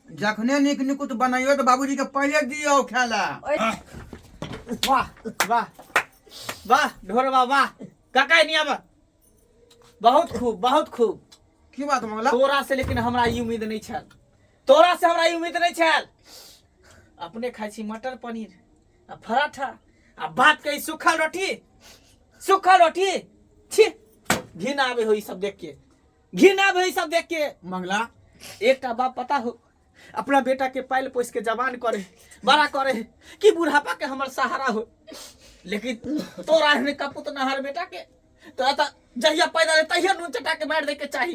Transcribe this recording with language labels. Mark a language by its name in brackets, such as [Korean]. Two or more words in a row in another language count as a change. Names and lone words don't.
[Maithili] जखने निक निकुत बनाइयो तो बाबूजी के पहले दियो खाला वाह वाह वाह ढोरवा वाह काका नहीं आबा बहुत खूब बहुत खूब। की बात मंगला? तोरा से लेकिन हमरा ई उम्मीद नहीं छल, तोरा से हमरा ई उम्मीद नहीं छल। अपने खाई छी मटर पनीर आ पराठा आ बात कही सूखल रोटी, सूखल रोटी। छी घिन आवे हो ई सब देख के, घिन आवे हो ई सब देख के। मंगला एकटा बाप पता हो अपना बेटा के पाल पोस के जवान करे, बड़ा करे कि बुढ़ापा के हमर सहारा हो। लेकिन तोरा ने कपूत नहर बेटा के तोरा त जहिया पैदा रहे तहिया नून चटा के मार दे के चाही।